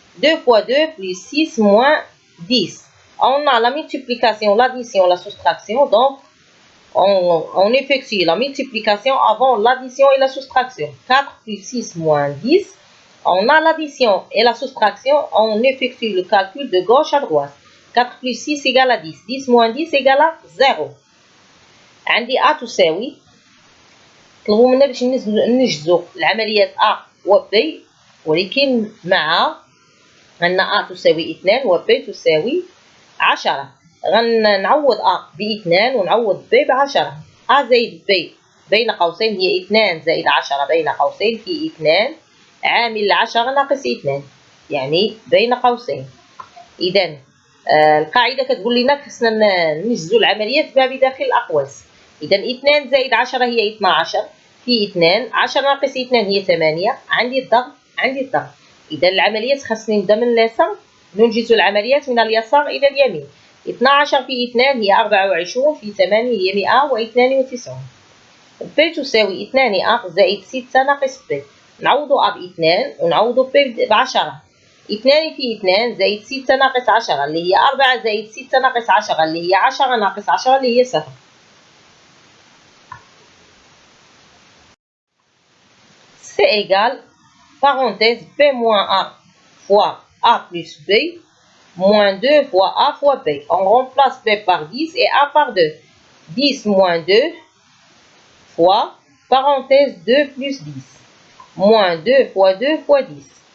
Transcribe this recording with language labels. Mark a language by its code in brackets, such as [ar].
[fr] 2 fois 2 plus 6 moins 10. On a la multiplication, l'addition, la soustraction, donc on effectue la multiplication avant l'addition et la soustraction. 4 plus 6 moins 10. On a l'addition et la soustraction, on effectue le calcul de gauche à droite. 4 plus 6 égale à 10. 10 moins 10 égale à 0. [ar] عندي A تساوي طلبوا منا باش نجزو العمليات A و B ولكن مع أن A تساوي 2 و B تساوي 10. غنعوض A ب2 ونعوض B ب10. A زائد B بين قوسين هي 2 زائد 10 بين قوسين في 2 عامل 10 ناقص 2 يعني بين قوسين. إذا القاعدة كتقول لنا خصنا نجزو العمليات ما بداخل الأقواس. إذا 2 زائد 10 هي 12 في 2 10 ناقص 2 هي 8. عندي الضغط إذا العمليات خصني نبدا من اليسار ننجز العمليات من اليسار إلى اليمين. 12 في 2 هي 24 في 8 هي 192. B تساوي 2A زائد 6 ناقص B. نعوضو A ب2 ونعوضو B ب10. 2 في 2 زائد 6 ناقص 10 اللي هي 4 زائد 6 ناقص 10 اللي هي 10 ناقص 10 اللي هي 0. [fr] C égale parenthèse B moins A fois A plus B moins 2 fois A fois B. On remplace B par 10 et A par 2. 10 moins 2 fois parenthèse 2 plus 10 moins 2 fois 2 fois 10.